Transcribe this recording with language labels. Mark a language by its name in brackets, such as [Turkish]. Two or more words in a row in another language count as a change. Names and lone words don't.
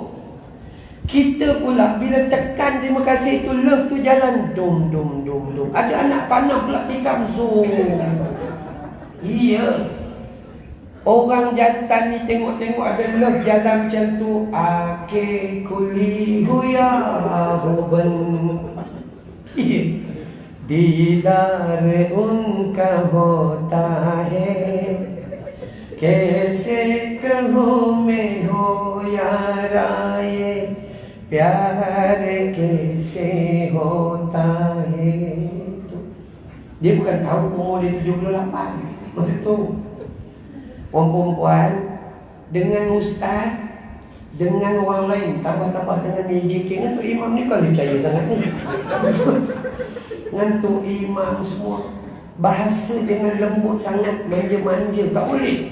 [Malay] Kita pula bila tekan terima kasih tu, love tu jalan dum. Ada anak panah pula tikam zoom. Iya. Orang jantan ni tengok-tengok ada love jalan macam tu. Ake kuli huya huban. [Hindi] दीदार उनका होता है, कैसे कहूँ मैं हो यारा ये प्यार कैसे होता है. [Malay] Dia bukan tahu umur dia 78. Masa tu orang perempuan dengan ustaz, dengan orang lain, tambah-tambah dengan AJK, dengan tu imam ni kalau percaya sangat ni. Dengan tu imam semua bahasa dengan lembut sangat, manja-manja, tak boleh.